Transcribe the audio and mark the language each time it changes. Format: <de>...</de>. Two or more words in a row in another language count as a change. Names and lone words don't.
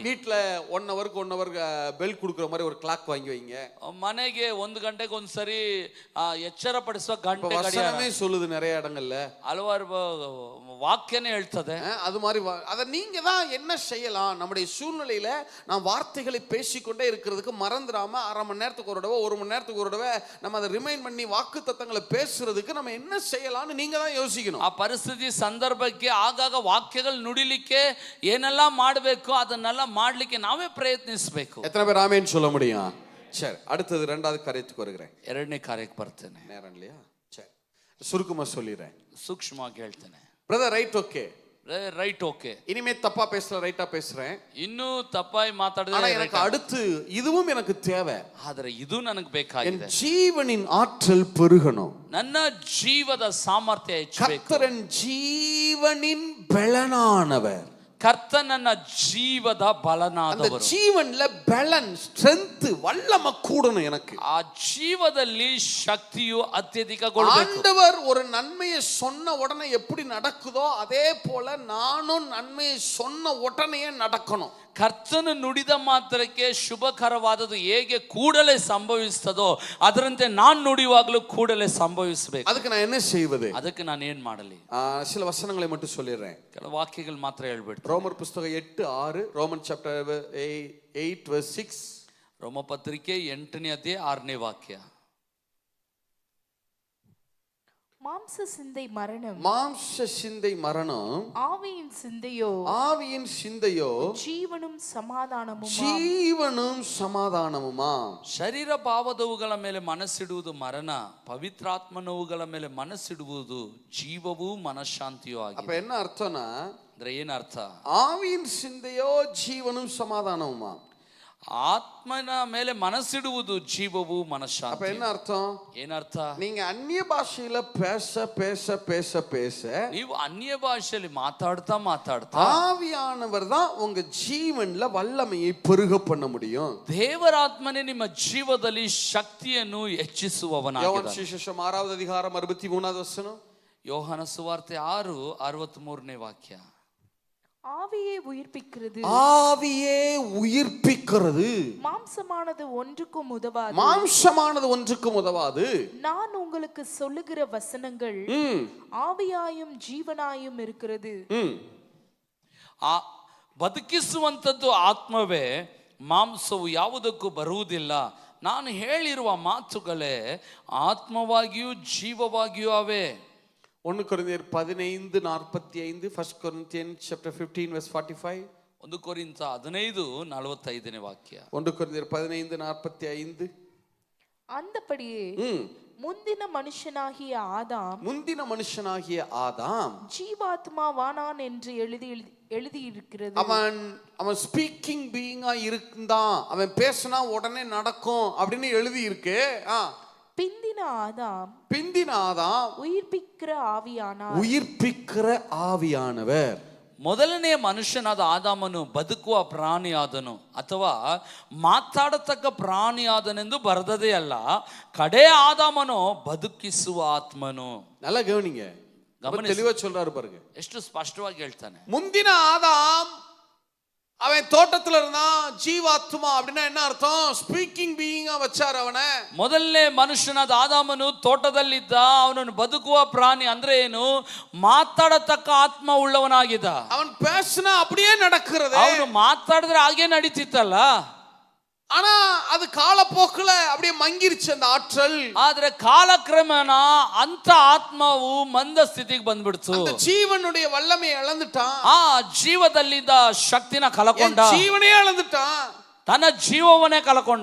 <ta>வீட்ல 1 ஹவருக்கு 1 ஹவர் பெல் கொடுக்குற மாதிரி ஒரு கிளாக் வாங்கி வைங்க.</ta> <kn>ಮನೆಗೆ 1 ಗಂಟೆಗೆ ಒಂದ್ಸರಿ ಎಚ್ಚರ ಪಡಿಸುವ ಗಂಟೆ ಗಡಿಯಾರ.</kn> <ta>வசனமே சொல்லுது நிறைய இடங்கள்ல,</ta> <kn>ಹಲವಾರು ವಾಕ್ಯನೇ ಹೇಳ್ತದೆ.</kn> <ta>அது மாதிரி அதை நீங்க தான் என்ன செய்யலாம். நம்முடைய சூழ்நிலையில நான் வார்த்தைகளை பேசிக்கொண்டே இருக்கிறதுக்கு மறந்துடாம அரை மணி நேரத்துக்கு ஒரு தடவை 1 மணி நேரத்துக்கு ஒரு தடவை நம்ம அதை ரிமைண்ட் பண்ணி வாக்கு தத்தங்களை பேசுறதுக்கு நம்ம என்ன செய்யலாம்னு நீங்க தான் யோசிக்கணும்.</ta> <kn>ಆ ಪರಿಸ್ಥಿತಿ ಸಂದರ್ಭಕ್ಕೆ ಆಗಾಗ ವಾಕ್ಯಗಳು ನುಡಿಲಿಕ್ಕೆ ಏನೆಲ್ಲ ಮಾಡಬೇಕು ಅದನ್ನೆಲ್ಲ ಮಾಡ್ಲಿಕ್ಕೆ ನಾವೇ ಪ್ರಯತ್ನಿಸಬೇಕು.</kn> <ta>எத்தனை பேர் ஆமென் சொல்ல முடியும்? சரி, அடுத்தது இரண்டாவது காரியத்துக்கு வருகிறேன்.</ta> <kn>ಎರಡನೇ ಕಾರ್ಯಕ್ಕೆ ಬರ್ತೇನೆ.</kn> <ta>நேரம் இல்லையா? சரி, சுருக்கமா சொல்லிடுறேன்,</ta> <kn>ಸೂಕ್ಷ್ಮವಾಗಿ ಹೇಳ್ತೇನೆ.</kn> <en>brother right, okay, right, okay.</en> <ta>இனிமே தப்பா பேசல, ரைட்டா பேசுறேன்.</ta> <kn>ಇನ್ನೂ ತಪ್ಪಾಗಿ ಮಾತಾಡಿದ್ರೆ</kn> <ta>ஆனா எனக்கு அடுத்து இதுவும் எனக்கு தேவை.</ta> <kn>ಆದ್ರೆ ಇದು ನನಗೆ</kn> <ta>என்</ta> <kn>ಬೇಕಾಗಿದೆ.</kn> <ta>ஜீவனின் ஆற்றல் பெருகணும்,</ta> <kn>ನನ್ನ ಜೀವದ ಸಾಮರ್ಥ್ಯ ಹೆಚ್ಚಬೇಕು.</kn> <ta>கர்த்தரன் ஜீவனின் பலனானவர்.</ta> <kn>ಕರ್ತ ನನ್ನ ಜೀವದ</kn> <ta>அந்த</ta> <kn>ಬಲನಾದವರು.</kn> <ta>ஜீவன்ல பலன், ஸ்ட்ரெngth, வல்லமை கூடணும் எனக்கு.</ta> <kn>ಆ ಜೀವದಲ್ಲಿ ಶಕ್ತಿಯು ಅತ್ಯಧಿಕಗೊಳ್ಳಬೇಕು.</kn> <ta>ஆண்டவர் ஒரு நன்மையை சொன்ன உடனே எப்படி நடக்குதோ அதே போல நானும் நன்மையை சொன்ன உடனே நடக்கணும்.</ta> <kn>ಕರ್ತನು ನುಡಿದ ಮಾತ್ರಕ್ಕೆ ಶುಭಕರವಾದದ್ದು ಹೇಗೆ ಕೂಡಲೇ ಸಂಭವಿಸ್ತದೋ ಅದರಂತೆ ನಾನು ನುಡಿಯುವಾಗಲೂ ಕೂಡಲೇ ಸಂಭವಿಸಬೇಕು.</kn> <ta>அதுக்கு நான் என்ன செய்வது?</ta> <kn>ಅದಕ್ಕೆ ನಾನು ಏನ್ ಮಾಡಲಿ?</kn> <ta>சில வசனங்களை மட்டும் சொல்லிடுறேன்.</ta> <kn>ಕೆಲವು ವಾಕ್ಯಗಳು ಮಾತ್ರ ಹೇಳ್ಬಿಡ್ತೀನಿ.</kn> <ta>ரோமர் புஸ்தகம் 8:6,</ta> <en>Roman chapter</en> <ta>8:6.</ta> <kn>ರೋಮ ಪತ್ರಿಕೆ 8ನೇ ಅಧ್ಯಾಯ 6ನೇ ವಾಕ್ಯ.</kn> <ta>மாம்ச சிந்தை மரணம், மாம்ச சிந்தை மரணம், ஆவியின் சிந்தையோ ஆவியின் சிந்தையோ ஜீவனும் சமாதானமும். ஜீவனும் சமாதானமுமா.</ta> <kn>ಶರೀರ ಭಾವದವುಗಳ ಮೇಲೆ ಮನಸ್ಸಿಡುವುದು ಮರಣ, ಪವಿತ್ರಾತ್ಮನವುಗಳ ಮೇಲೆ ಮನಸ್ಸಿಡುವುದು ಜೀವವೂ ಮನಃಶಾಂತಿಯೂ ಆಗಿದೆ.</kn> <ta>அப்ப என்ன அர்த்தம்னா,</ta> <kn>ಅಂದ್ರೆ ಏನ್ ಅರ್ಥ?</kn> <ta>ஆவியின் சிந்தையோ ஜீவனும் சமாதானமுமா.</ta> <kn>ಆತ್ಮನ ಮೇಲೆ ಮನಸ್ಸಿಡುವುದು ಜೀವವು</kn> <ta>அப்ப</ta> <kn>ಮನಃಶಾಂತಿ.</kn> <ta>என்ன அர்த்தம்?</ta> <kn>ಏನರ್ಥ?</kn> <ta>நீங்க அந்நிய பாஷையில பேச பேச பேச பேச</ta> <kn>ನೀವು ಅನ್ಯ ಭಾಷೆಯಲ್ಲಿ ಮಾತಾಡ್ತಾ ಮಾತಾಡ್ತಾ</kn> <ta>ஆவியானவர் தான் உங்க ஜீவன்ல வல்லமையை பெருக பண்ண முடியும்.</ta> <kn>ದೇವರಾತ್ಮನೇ ನಿಮ್ಮ ಜೀವದಲ್ಲಿ ಶಕ್ತಿಯನ್ನು ಹೆಚ್ಚಿಸುವವನಾಗಿದ್ದಾನೆ.</kn> <ta>யோவான் சுவிசேஷம் 6வது அதிகாரம் 63வது வசனம்.</ta> <kn>ಯೋಹಾನ ಸುವಾರ್ತೆ 6:63ನೇ ವಾಕ್ಯ.</kn> <ta>ஆவியே உயிர்ப்பிக்கிறது, ஆவியே உயிர்ப்பிக்கிறது, மாம்சமானது ஒன்றுக்கும் உதவாது. மாம்சமானது ஒன்றுக்கும் உதவாது. நான் உங்களுக்கு சொல்லுகிற வசனங்கள் ஆவியாயும் ಜೀವನಾயும் இருக்கிறது.</ta> <kn>ಆ ಬದುಕಿಸುವಂಥದ್ದು ಆತ್ಮವೇ, ಮಾಂಸವು ಯಾವುದಕ್ಕೂ ಬರುವುದಿಲ್ಲ. ನಾನು ಹೇಳಿರುವ ಮಾತುಗಳೇ ಆತ್ಮವಾಗಿಯೂ ಜೀವವಾಗಿಯೂ ಅವೆ.</kn> <en>1 ಕೊರಿಂಥಿಯರ್ 15:45, 1 Corinthians chapter 15 verse 45.</en> <kn>1 ಕೊರಿಂಥ 15:45 ವಾಕ್ಯ. 1 ಕೊರಿಂಥಿಯರ್ 15:45.</kn> <ta>அந்தபடியே முந்தின மனுஷனாகிய ஆதாம், முந்தின மனுஷனாகிய ஆதாம் ஜீவாத்மாவானான் என்று எழுதியிருக்கிறது. அவன்</ta> <en>speaking being</en> <ta>இருந்தான், அவன் பேசினா உடனே நடக்கும் அப்படின்னு எழுதி இருக்கு. பிந்தின ஆதாம் உயிர்ப்பிக்கிற ஆவியானார். உயிர்ப்பிக்கிற ஆவியானவர்.</ta> <kn>ಮೊದಲನೆಯ ಮನುಷ್ಯನಾದ ಆದಾಮನು ಬದುಕುವ ಪ್ರಾಣಿಯಾದನು ಅಥವಾ ಮಾತಾಡತಕ್ಕ ಪ್ರಾಣಿಯಾದನೆಂದು ಬರೆದದೇ ಅಲ್ಲ, ಕಡೆ ಆದಾಮನು ಬದುಕಿಸುವ ಆತ್ಮನು.</kn> <ta>நல்லா கவனிங்க, தெளிவா சொல்றாரு பாருங்க,</ta> <kn>ಎಷ್ಟು ಸ್ಪಷ್ಟವಾಗಿ ಹೇಳ್ತಾನೆ.</kn> <ta>முந்தின ஆதாம் அவன் தோட்டத்துல இருந்தான், ஜீவாத்மா அப்படின்னா என்ன அர்த்தம்?</ta> <en>speaking being</en> <ta>வச்சார் அவனை.</ta> <kn>ಮೊದಲನೇ ಮನುಷ್ಯನಾದ ಆದಾಮನು ತೋಟದಲ್ಲಿದ್ದ, ಅವನನ್ನು ಬದುಕುವ ಪ್ರಾಣಿ ಅಂದ್ರೆ ಏನು? ಮಾತಾಡತಕ್ಕ ಆತ್ಮ ಉಳ್ಳವನಾಗಿದ್ದ.</kn> <ta>அவன் பேசினா அப்படியே நடக்கிறது,</ta> <kn>ಅವನು ಮಾತಾಡಿದ್ರೆ ಹಾಗೆ ನಡೀತಿತ್ತಲ್ಲ.</kn> <ta>ஆனா அது காலப்போக்குல அப்படியே மங்கிருச்சு அந்த ஆற்றல்.</ta> <kn>ಆದ್ರೆ ಕಾಲಕ್ರಮೇಣ ಅಂತ ಆತ್ಮವು ಮಂದ ಸ್ಥಿತಿಗೆ ಬಂದ್ಬಿಡ್ತು.</kn> <ta>அந்த ஜீவனுடைய வல்லமை இழந்துட்டான்,</ta> <kn>ಆ ಜೀವದಲ್ಲಿದ್ದ ಶಕ್ತಿನ ಕಳಕೊಂಡ,</kn> <ta>ஜீவனே இழந்துட்டான்,</ta> <kn>ತನ್ನ ಜೀವವನ್ನೇ ಕಳಕೊಂಡ.</kn>